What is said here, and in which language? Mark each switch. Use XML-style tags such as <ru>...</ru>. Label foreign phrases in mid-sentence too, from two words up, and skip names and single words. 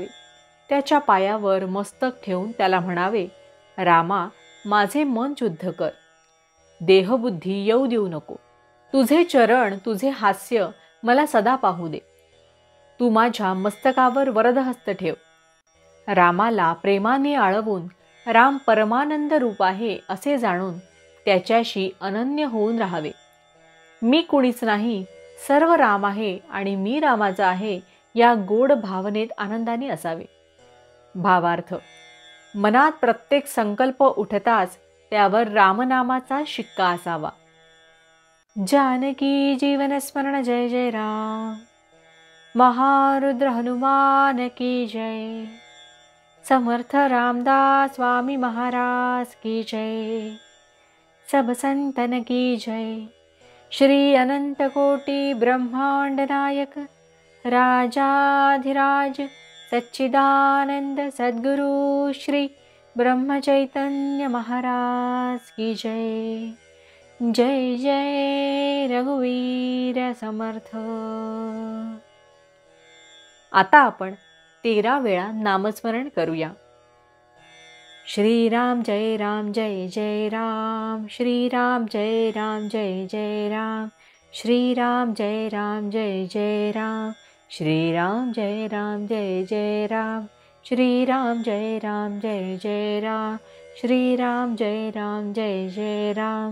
<mr>त्याच्या पायावर मस्तक ठेवून त्याला म्हणावे, रामा, माझे मन शुद्ध कर. देहबुद्धी येऊ देऊ नको. तुझे चरण, तुझे हास्य मला सदा पाहू दे. तू माझ्या मस्तकावर वरदहस्त ठेव. रामाला प्रेमाने आळवून राम परमानंद रूप आहे असे जाणून त्याच्याशी अनन्य होऊन राहावे. मी कुणीच नाही, सर्व राम आहे आणि मी रामाचा आहे या गोड भावनेत आनंदाने असावे. भावार्थ: मनात प्रत्येक संकल्प उठताच त्यावर रामनामाचा शिक्का असावा. जानकी जीवन स्मरण जय जय राम.</mr> <hi>महारुद्र हनुमान की जय. समर्थ रामदास स्वामी महाराज की जय. सब संतन की जय. श्री अनंत कोटि ब्रह्मांड नायक राजाधिराज सच्चिदानंद सद्गुरु श्री ब्रह्म चैतन्य महाराज की जय.</hi> <mr>जय जय रघुवीर समर्थ. आता आपण 13 वेळा नामस्मरण करूया. श्रीराम जय राम जय जय राम. श्रीराम जय राम जय जय राम. श्रीराम जय राम जय जय राम. श्रीराम जय राम जय जय राम. श्रीराम जय राम जय जय राम. श्रीराम जय राम जय जय राम.</mr>